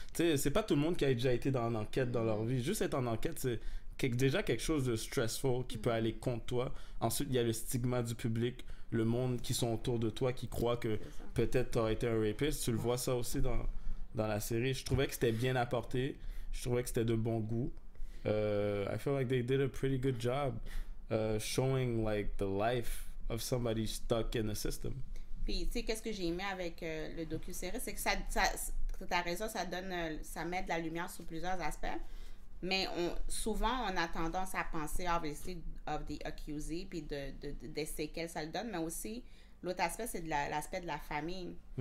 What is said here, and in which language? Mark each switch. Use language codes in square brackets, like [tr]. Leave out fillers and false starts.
[fr] Tu sais, c'est pas tout le monde qui a déjà été dans une enquête dans leur vie. Juste être en enquête, c'est déjà quelque chose de stressful qui peut aller contre toi. Ensuite, il y a le stigma du public, le monde qui sont autour de toi qui croient que peut-être tu aurais été un rapiste. Tu le vois ça aussi dans la série. Je trouvais que c'était bien apporté. Je trouvais que c'était de bon goût. [en] I feel like they did a pretty good job showing like the life of somebody stuck in the system. [fr] Puis, tu sais, qu'est-ce que j'ai aimé avec le docu-série, c'est que t'as raison, ça met de la lumière sur plusieurs aspects. Mais souvent, on a tendance à penser, [en] obviously, of the [fr] accusé, puis des séquelles ça le donne, mais aussi, l'autre aspect, c'est l'aspect de la famille.